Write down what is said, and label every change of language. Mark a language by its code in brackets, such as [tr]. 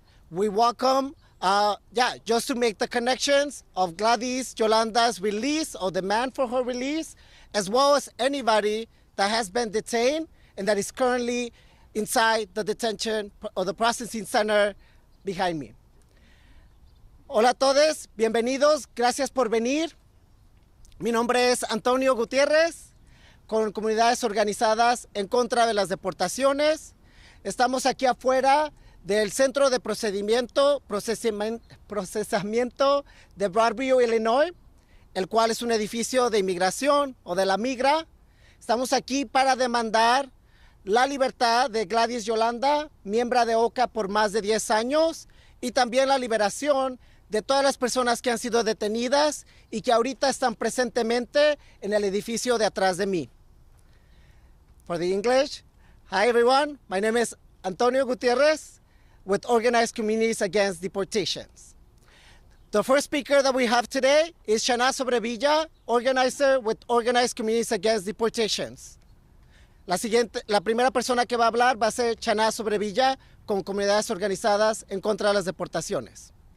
[en] We welcome, just to make the connections of Gladys Yolanda's release or demand for her release, as well as anybody that has been detained and that is currently inside the detention or the processing center behind me. [es] Hola a todos, bienvenidos, gracias por venir. Mi nombre es Antonio Gutiérrez, con Comunidades Organizadas en Contra de las Deportaciones. Estamos aquí afuera del Centro de Procesamiento de Broadview, Illinois, el cual es un edificio de inmigración o de la migra. Estamos aquí para demandar la libertad de Gladys Yolanda, miembro de OCA por más de 10 años, y también la liberación de todas las personas que han sido detenidas y que ahorita están presentemente en el edificio de atrás de mí. [en] For the English, hi everyone, my name is Antonio Gutierrez with Organized Communities Against Deportations. The first speaker that we have today is Shana Sobrevilla, organizer with Organized Communities Against Deportations. [es] La primera persona que va a hablar va a ser Shana Sobrevilla con Comunidades Organizadas en Contra de las Deportaciones.